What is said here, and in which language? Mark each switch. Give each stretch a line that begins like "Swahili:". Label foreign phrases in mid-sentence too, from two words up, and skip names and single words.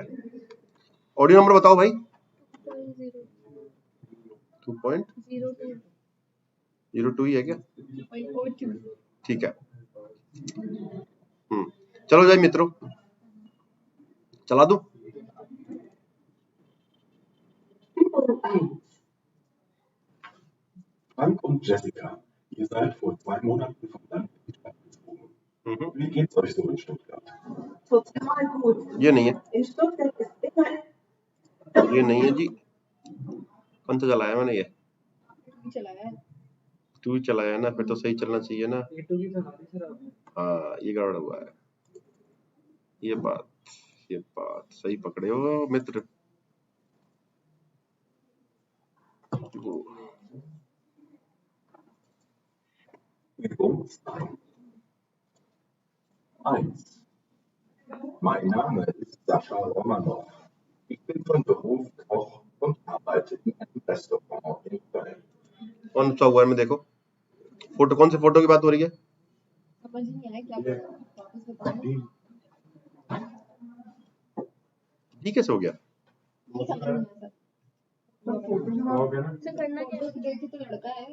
English: audio number
Hindi: बताओ भाई। 2.02 ही है क्या? ठीक है। चलो जाए मित्रों, चला दूं।
German: Frank und Jessica, ihr seid vor 2 Monaten vom Land in die Stadt gezogen. Wie geht's euch so in Stuttgart? Total gut.
Hindi: ये नहीं है,
German: In Stuttgart ist immer
Hindi: ये नहीं है जी। कौन सा चलाया मैंने? ये तू ही चलाया ना, फिर तो सही चलना चाहिए ना। हाँ ये गड़बड़ हुआ है। ये बात सही पकड़े हो मित्र।
German: Übung 1. Mein Name ist Sascha Romanow. Ich bin von Beruf Koch und arbeite in einem Restaurant in Köln.
Hindi: कौन सा हुआ है? मैं देखो फोटो, कौन से फोटो की बात हो रही है? समझ नहीं आया क्या वापस बताओ। जी कैसे हो गया? से करना क्या गई थी तो लड़का है